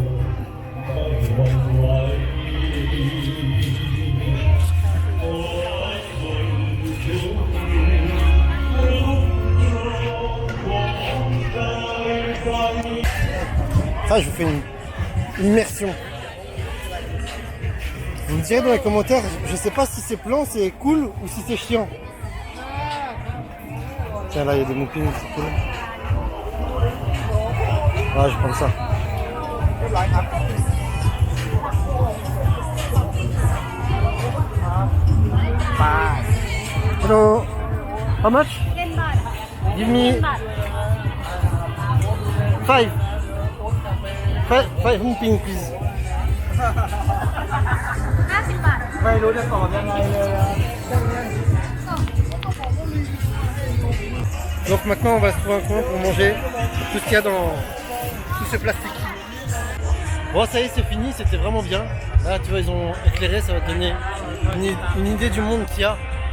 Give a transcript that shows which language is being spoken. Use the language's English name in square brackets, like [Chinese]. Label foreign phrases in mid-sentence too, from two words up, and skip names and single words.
[French] Ça, je vous fais une immersion. Vous me direz dans les commentaires, je sais pas si c'est plan, c'est cool ou si c'est chiant. Tiens, là, il y a des moupines, c'est cool. Ah, je prends ça. [English] Hello. How much? [Thai] 10 บาท [English] Give me [Thai] 10 บาท [English] five. Five moupines, please. [Thai] 50 บาท ไม่รู้จะตอบยังไงเลยอะ [French] Donc maintenant, on va se trouver un coin pour manger tout ce qu'il y a dans tout ce plastique. Bon, ça y est, c'est fini, c'était vraiment bien. Là, tu vois, ils ont éclairé, ça va te donner une idée du monde qu'il y a.